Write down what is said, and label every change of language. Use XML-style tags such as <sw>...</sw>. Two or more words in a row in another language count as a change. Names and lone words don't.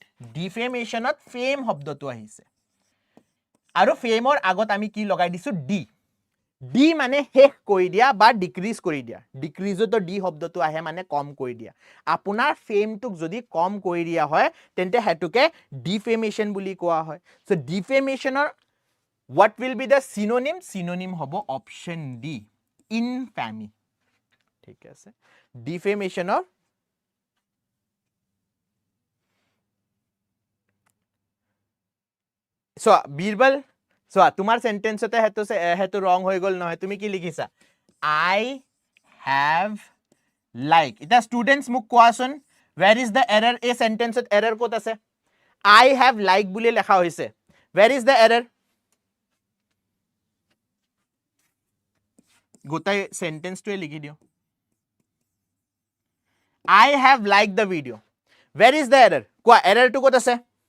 <as>ডিফেমেশনত ফেম শব্দটো আহিছে, আৰু ফেমৰ আগত আমি কি লগাই দিছো? ডি। ডি মানে শেষ কৰি দিয়া বা ডিক্ৰিজ কৰি দিয়া। ডিক্ৰিজতো ডি শব্দটো আহে, মানে কম কৰি দিয়া। আপোনাৰ ফেমটোক যদি কম কৰি দিয়া হয় তেন্তে হেতুকে ডিফেমেশন বুলি কোৱা হয়।</as> <en>সো ডিফেমেশনৰ what will be the synonym?</en> <as>Synonym হ'ব অপশন ডি, ইনফ্যামি। ঠিক আছে, ডিফেমেশনৰ চোৱা বীৰবল, চোৱা তোমাৰ সেন্টেন্সতে হেতু ৰং হৈ গ'ল নহয়। তুমি কি লিখিছা?</as> <en>I have like.</en> <as>এতিয়া ষ্টুডেন্টস মোক কোৱাচোন,</as> <en>where is the error?</en> <as>এই সেন্টেন্সত এৰৰ ক'ত আছে?</as> <en>I have like</en> <as>বুলি লেখা হৈছে,</as> <en>where is the error?</en> <as>গোটাই সেন্টেন্সটোৱে লিখি দিও,</as> <en>I have liked the video. Where is the error?</en> <as>কোৱা, এৰৰটো ক'ত আছে?</as>